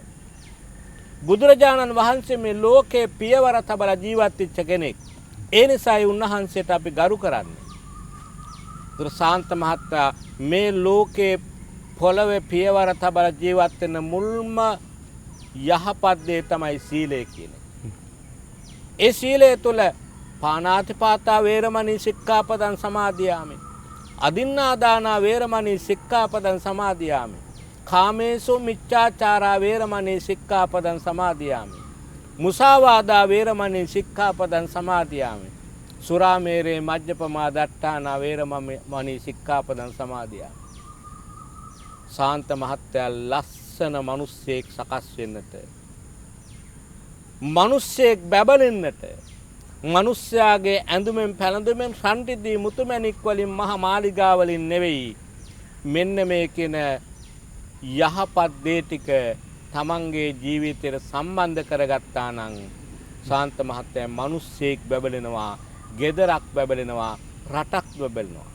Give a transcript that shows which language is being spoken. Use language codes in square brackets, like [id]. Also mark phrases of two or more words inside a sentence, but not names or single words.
[si] බුදුරජාණන් වහන්සේ මේ ලෝකේ පියවර තබලා ජීවත් වෙච්ච කෙනෙක්. ඒ නිසායි උන්වහන්සේට අපි ගරු කරන්නේ. ඒතර ශාන්ත මහත්තයා මේ ලෝකේ පොළවේ පියවර තබලා ජීවත් වෙන මුල්ම යහපත් දේ තමයි සීලය කියන්නේ. ඒ සීලය තුළ [pi] පාණාතිපාතා වේරමණී සික්ඛාපදං සමාදියාමි. අදින්නාදානා වේරමණී සික්ඛාපදං සමාදියාමි. කාමේසු මිච්ඡාචාරා වේරමණී සික්ඛාපදං සමාදියාමි. මුසාවාදා වේරමණී සික්ඛාපදං සමාදියාමි. සුරාමේරේ මජ්ජපමා දට්ඨානා වේරමණී සික්ඛාපදං සමාදියාමි. [si] ශාන්ත මහත්තයා ලස්සන මිනිස්සෙක් සකස් වෙන්නට, මිනිස්සෙක් බබලෙන්නට, මිනිස්යාගේ ඇඳුමෙන් පැළඳුමෙන් රන්ටිදී මුතුමැණික් වලින් මහ මාලිගා වලින් නෙවෙයි, මෙන්න මේ කියන යහපත් දේ ටික තමන්ගේ ජීවිතයට සම්බන්ධ කරගත්තා නම් ශාන්ත මහත්තයා මිනිස්සෙක් බබලෙනවා, ගෙදරක් බබලෙනවා, රටක් බබලෙනවා.